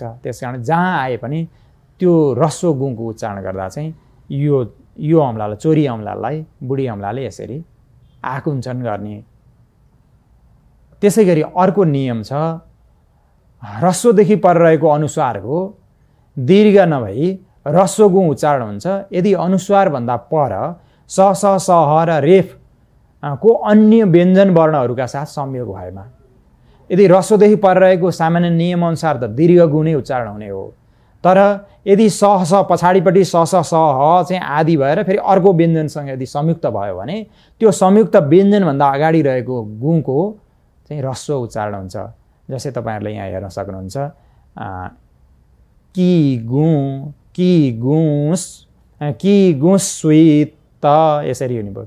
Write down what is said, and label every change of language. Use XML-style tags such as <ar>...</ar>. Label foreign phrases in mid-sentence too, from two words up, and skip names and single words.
<ne>त्यसकारण जहाँ आए पनि त्यो ह्रस्व गुँको उच्चारण गर्दा चाहिँ यो औँलालाई, चोरी औँलालाई बुढी औँलाले यसरी आकुञ्चन गर्ने। त्यसैगरी अर्को नियम छ, ह्रस्वदेखि पर रहेको अनुस्वारको दीर्घ नभई ह्रस्व गुँ उच्चारण हुन्छ यदि अनुस्वार भन्दा पर स स स ह र रेफ को अन्य व्यञ्जन वर्णहरूका साथ संयोग भएमा। यदि ह्रस्वदेखि पर रहेको सामान्य नियम अनुसार त दीर्घ गुँ नै उच्चारण हुने हो, तर यदि स स पछाडिपट्टि स स स ह चाहिँ आदि भएर फेरि अर्को व्यञ्जनसँग यदि संयुक्त भयो भने त्यो संयुक्त व्यञ्जन भन्दा अगाडि रहेको गुँको चाहिँ ह्रस्व उच्चारण हुन्छ। जस्तै तपाईहरुले यहाँ हेर्न सक्नुहुन्छ, कि गुँ, कि गुँस, कि गुँस्वित, यसरी हुने भयो।</ne>